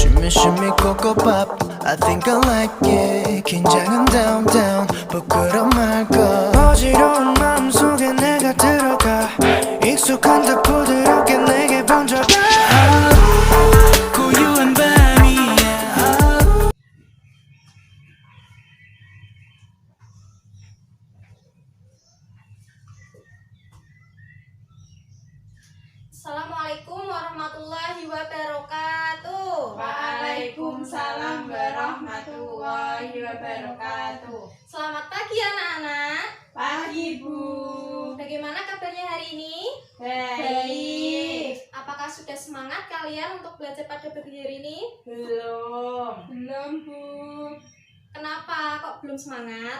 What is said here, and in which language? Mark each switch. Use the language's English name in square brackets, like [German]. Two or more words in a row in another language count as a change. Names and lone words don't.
[Korean] 유심히 [English] Coco Pop I think I like it [Korean] 긴장은 [English] down down [Korean] 부끄러운 말걸 어지러운 마음속에 내가 들어가 익숙한 듯 부드럽게 내게 번져가 고요한 밤이야 [Arabic] السلام عليكم ورحمة الله وبركاته. وعليكم السلام ورحمة الله وبركاته. [Indonesian] Selamat pagi anak-anak. Pagi Bu. Bagaimana kabarnya hari ini? Baik. Apakah sudah semangat kalian untuk belajar pada pagi hari ini? Belum Bu. Kenapa kok belum semangat?